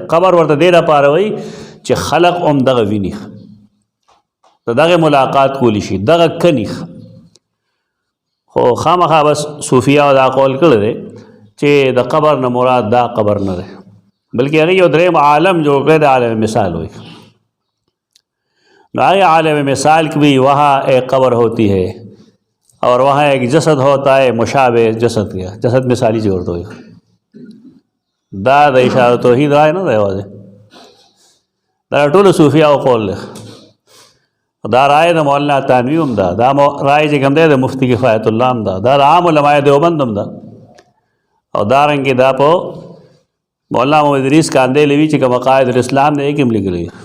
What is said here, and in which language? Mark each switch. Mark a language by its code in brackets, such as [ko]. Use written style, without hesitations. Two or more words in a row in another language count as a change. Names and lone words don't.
[ps] قبر ورته دې لپاره وایي چې خلق هم دغه ویني، د دغه ملاقات کولی شي، دغه کني. خو خامخا بس صوفیاو دا قول کړی دی چې د قبر نه مراد دا قبر نه دی، بلکې هغې یو دریم عالم جوړ کړی د عالم مثال وایي. نو هغې عالم مثال کې [ur] بھی وہاں ایک قبر ہوتی ہے اور وہاں ایک جسد ہوتا ہے مشابہ جسد کا. [ps] جسد مثالی جوړ دی. دا د اشاره توحید رای نه دی یوازې، دا ټولو صوفیاو قول دی. دا رای د مولانا تانوي هم ده، دا رای چې کوم دی د مفتی کفایت الله هم ده، دا د عام علماء دیوبند هم ده، او دارنګې دا په مولانا محمد ادریس کاندیلوي چې کوم عقاید الاسلام دی کې هم لیکلي.